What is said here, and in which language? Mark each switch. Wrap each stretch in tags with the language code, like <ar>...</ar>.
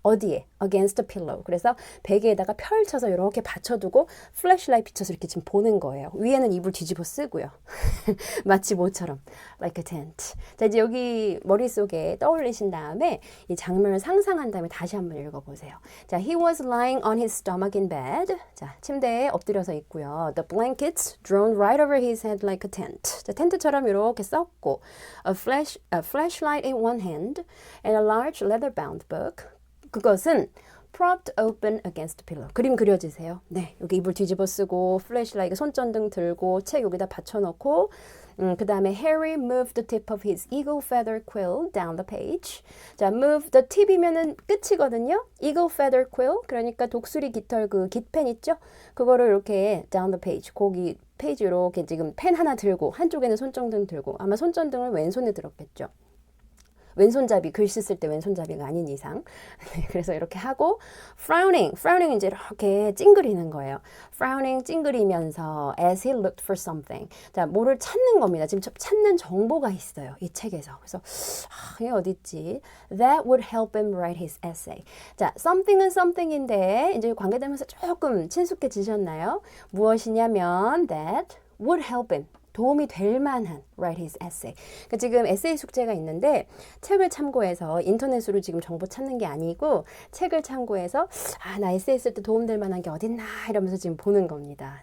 <ko>어디에?</ko> <en>Against a pillow.</en> <ko>그래서 베개에다가 펼쳐서 이렇게 받쳐두고 플래시라이트 비춰서 이렇게 지금 보는 거예요. 위에는 이불 뒤집어 쓰고요. 마치 모처럼.</ko> <en>Like a tent.</en> <ko>자, 이제 여기 머릿속에 떠올리신 다음에 이 장면을 상상한 다음에 다시 한번 읽어보세요. 자,</ko> <en>he was lying on his stomach in bed.</en> <ko>자, 침대에 엎드려서 있고요.</ko> <en>The blankets drawn right over his head like a tent.</en> <ko>자, 텐트처럼 이렇게 썼고</ko> <en>a flashlight in one hand and a large leather-bound book.</en> <ko>그것은</ko> <en>propped open against pillow.</en> <ko>그림 그려지세요. 네, 여기 이불 뒤집어 쓰고 플래시라이트 손전등 들고 책 여기다 받쳐놓고 그 다음에</ko> <en>Harry moved the tip of his eagle feather quill down the page.</en> <ko>자, move the tip이면은 끝이거든요. eagle feather quill 그러니까 독수리 깃털 그 깃펜 있죠? 그거를 이렇게 down the page 거기 페이지 이렇게 지금 펜 하나 들고 한쪽에는 손전등 들고 아마 손전등을 왼손에 들었겠죠. 왼손잡이 글씨 쓸 때 왼손잡이가 아닌 이상 그래서 이렇게 하고 frowning 이제 이렇게 찡그리는 거예요.</ko> <en>frowning</en> <ko>찡그리면서</ko> <en>as he looked for something</en> <ko>자 뭐를 찾는 겁니다. 지금 찾는 정보가 있어요. 이 책에서 그래서 이게 어디 있지?</ko> <en>That would help him write his essay.</en> <ko>자 something은 something인데 이제 관계되면서 조금 친숙해지셨나요? 무엇이냐면</ko> <en>that would help him</en> <ko>도움이 될 만한</ko> <en>write his essay.</en> <ko>그러니까 지금 에세이 숙제가 있는데 책을 참고해서 인터넷으로 지금 정보 찾는 게 아니고 책을 참고해서 나 에세이 쓸 때 도움될 만한 게 어딨나 이러면서 지금 보는 겁니다.</ko>